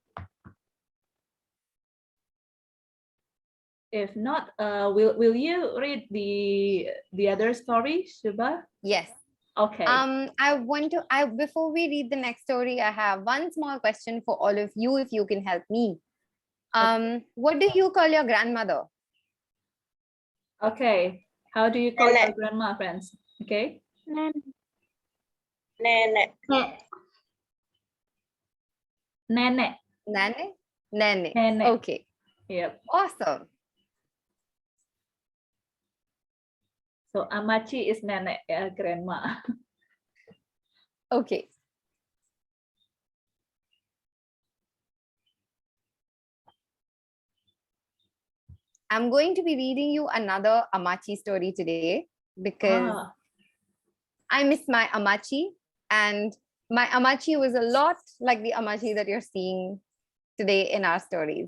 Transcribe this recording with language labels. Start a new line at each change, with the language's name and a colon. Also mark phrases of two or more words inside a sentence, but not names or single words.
English: If not, will you read the other story, Shubha? Yes. Okay. Before we read the next story, I have one small question for all of you, if you can help me. What do you call your grandmother? Okay. How do you call Nene. your grandma, friends? Okay. Nene. Nene. Nane? Nane. Nene. Okay. Yep. Awesome. So Amachi is nene, grandma. Okay. I'm going to be reading you another Amachi story today because I miss my Amachi, and my Amachi was a lot like the Amachi that you're seeing today in our stories.